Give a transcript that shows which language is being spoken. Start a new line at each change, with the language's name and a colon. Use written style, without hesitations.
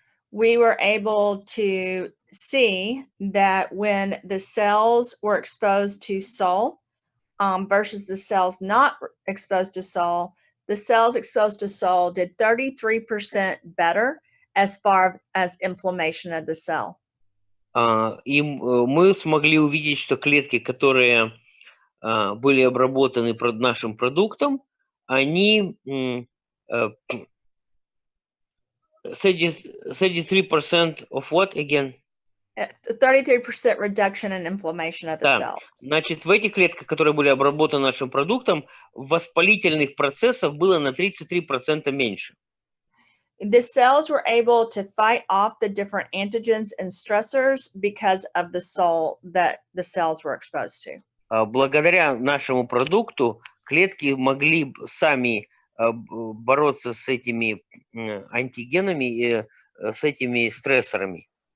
English: We were able to see that when the cells were exposed to Soul versus the cells not exposed to Soul, the cells exposed to Soul did 33% better as far as inflammation of the cell.
Russian: И мы смогли увидеть, что клетки, которые были обработаны нашим продуктом, они 33%
English: of what again? 33% reduction in inflammation of the cell.
Russian: Значит, в этих клетках, которые были обработаны нашим продуктом, воспалительных процессов было на 33% меньше.
English: The cells were able to fight off the different antigens and stressors because of the Soul that the cells were exposed to.
Russian: Благодаря нашему продукту клетки могли сами бороться с этими антигенами и с этими стрессорами.